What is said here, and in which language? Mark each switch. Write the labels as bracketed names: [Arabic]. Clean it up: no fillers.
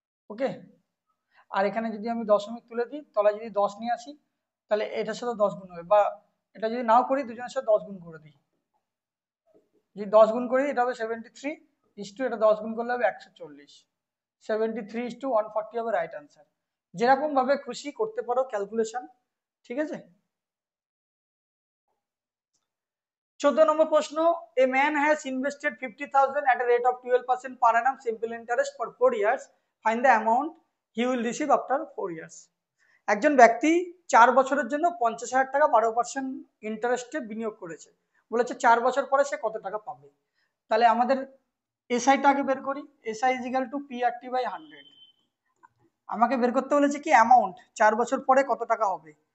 [Bangla] ওকে, আর এখানে যদি আমি দশমিক তুলে দিই, তলায় যদি 10 নিয়ে আসি, তাহলে এটার সাথে 10 গুণ হবে, বা এটা যদি নাও করি দুজনের সাথে 10 গুণ করে দিই, যদি 10 গুণ করি এটা হবে 73 ইস টু, এটা 10 গুণ করলে হবে 140, 73:140 হবে রাইট আনসার। যেরকম ভাবে খুশি করতে পারো ক্যালকুলেশন, ঠিক আছে। 14 নম্বর প্রশ্ন, [English] A man has invested 50,000 at a rate of 12% per annum simple interest for 4 years. Find the amount he will receive after 4 years. [Bangla] একজন ব্যক্তি 4 বছরের জন্য 50,000 টাকা 12% ইন্টারেস্টে বিনিয়োগ করেছে, বলেছে 4 বছর পরে সে কত টাকা পাবে। তাহলে আমাদের এসআইটা আগে বের করি। SI is equal two PRT/100। আমাকে বের করতে বলেছে কি অ্যামাউন্ট, 4 বছর পরে কত টাকা হবে।